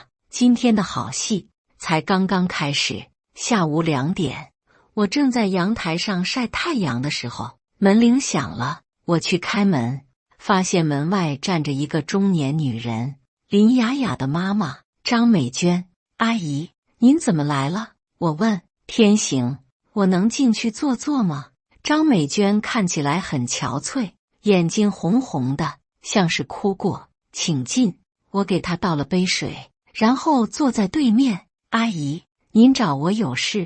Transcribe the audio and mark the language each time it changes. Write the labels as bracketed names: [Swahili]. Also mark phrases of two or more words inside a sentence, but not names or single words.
[Chinese] 今天的好戲才剛剛開始。下午2點，我正在陽台上曬太陽的時候，門鈴響了。我去開門，發現門外站着一個中年女人，林雅雅的媽媽張美娟。阿姨，您怎麼來了？我問。天行，我能進去坐坐嗎？張美娟看起來很憔悴，眼睛紅紅的，像是哭過。請進。我給她倒了杯水，然後坐在對面。阿姨，您找我有事？